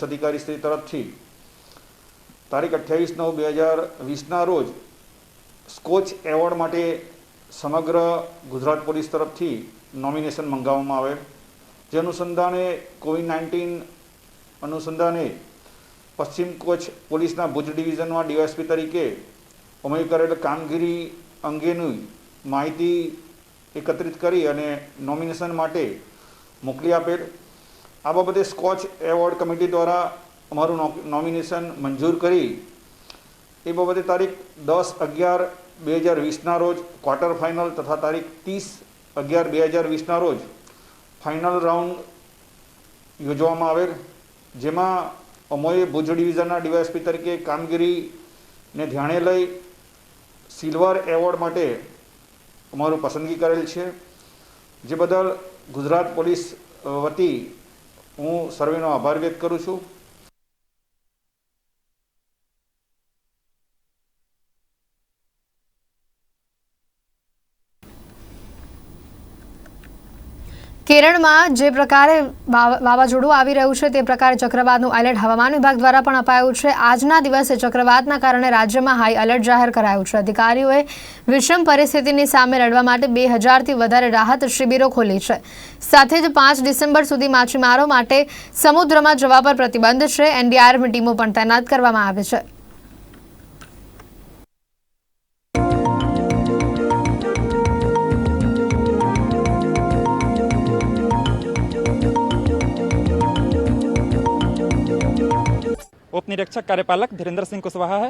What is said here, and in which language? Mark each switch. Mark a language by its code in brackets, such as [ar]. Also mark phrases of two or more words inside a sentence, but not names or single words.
[gu] અધિકારી શ્રી તરફથી તારીખ 28/9/2020 રોજ સ્કોચ એવોર્ડ માટે સમગ્ર ગુજરાત પોલીસ તરફથી નોમિનેશન મંગાવવામાં આવે, જે અનુસંધાને કોવિડ-19 અનુસંધાને પશ્ચિમ કચ્છ પોલીસના ભુજ ડિવિઝન મેં ડીવાયએસપી તરીકે અમે કરેલ કામગીરી અંગેની માહિતી એકત્રિત કરી અને નોમિનેશન માટે મોકલી આપેલ। આ બાબતે સ્કોચ એવોર્ડ કમિટી દ્વારા અમારું નોમિનેશન મંજૂર કરી એ બાબતે તારીખ 10/11/2020 રોજ [en] quarter final [gu] તથા તારીખ 30/11/2020 રોજ [en] final round [gu] યોજવામાં આવેલ, જેમાં અમોએ ભુજ ડિવિઝનના ડીવાયએસપી તરીકે કામગીરી ને ધ્યાને લઈ [en] silver award [gu] માટે અમારી પસંદગી કરેલ છે, જે બદલ ગુજરાત પોલીસ વતી હું સર્વેનો આભાર વ્યક્ત કરું છું। કેરળમાં જે પ્રકારે વાવાઝોડું આવી રહ્યું છે તે પ્રકારે ચક્રવાતનું એલર્ટ હવામાન વિભાગ દ્વારા પણ અપાયું છે. આજના દિવસે ચક્રવાતના કારણે રાજ્યમાં [en] high alert [gu] જાહેર કરાયું છે. અધિકારીઓએ વિષમ પરિસ્થિતિની સામે લડવા માટે 2000થી વધારે રાહત શિબિરો ખોલી છે. સાથે જ 5 ડિસેમ્બર સુધી માછીમારો માટે સમુદ્રમાં જવા પર પ્રતિબંધ છે. એનડીઆરએફની ટીમો પણ તૈનાત કરવામાં આવી છે. [hi] उप निरीक्षक कार्यपालक धीरेन्द्र सिंह कुशवाहा है।